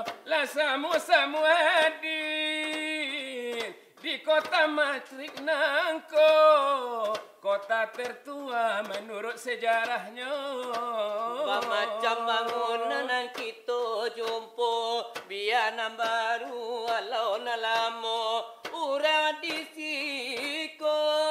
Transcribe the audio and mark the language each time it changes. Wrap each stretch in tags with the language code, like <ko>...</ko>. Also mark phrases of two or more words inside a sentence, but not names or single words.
<min>Lah sama-sama hadir di kota Madrid nangko, kota tertua menurut sejarahnya. Macam bangunan yang kita jumpa, biar nan baru walau na lama urang di siko.</min>